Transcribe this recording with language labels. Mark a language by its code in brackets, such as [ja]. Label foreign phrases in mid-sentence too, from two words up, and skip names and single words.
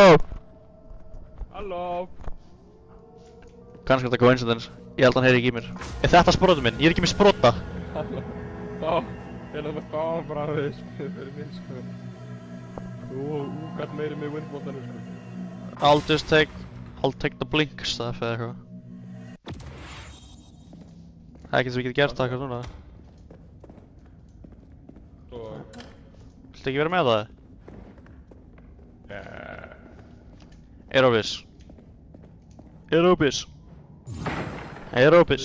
[is] Halló. Kannski þetta coincidence. Ég held að hann heyri ekki í mér. Er þetta sprotum minn? Ég er ekki með sprota. Halló. Já, ég er að fá bara aðeins fyrir minn sko. Þú gætt meiri með windboltanum sko. [en] I'll take the blink stuff [is] eða eitthvað. Það er ekkert sem við getum gert eitthvað núna. Svo... Viltu ekki vera með það? Aerobis. Aerobis. Aerobis.